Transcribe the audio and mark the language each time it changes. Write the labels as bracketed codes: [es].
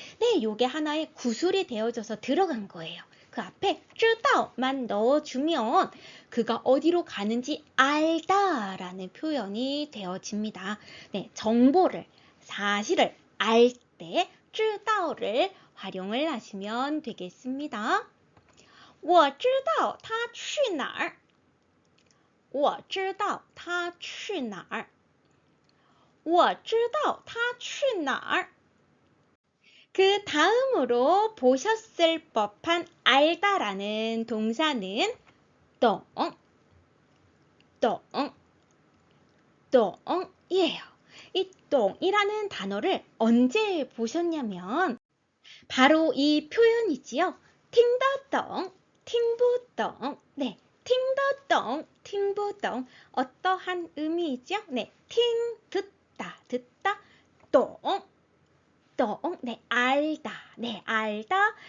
[ko] 네, 요게 하나의 구술이 되어져서 들어간 거예요. 그 앞에 知道만 넣어주면 그가 어디로 가는지 알다 라는 표현이 되어집니다. 네, 정보를, 사실을 알 때 知道를 활용을 하시면 되겠습니다. [zh] 我知道他去哪儿我知道他去哪儿我知道他去哪儿 [ko] 그 다음으로 보셨을 법한 알다라는 동사는 懂, 懂, 懂이에요. 이 懂이라는 단어를 언제 보셨냐면 바로 이 표현이지요. [zh] 听得懂, 听不懂.네, 听得懂, 听不懂. [ko] 어떠한 의미이죠? 네, 听, 듣다, 듣다, 懂, 네, 알다. 네, 알다.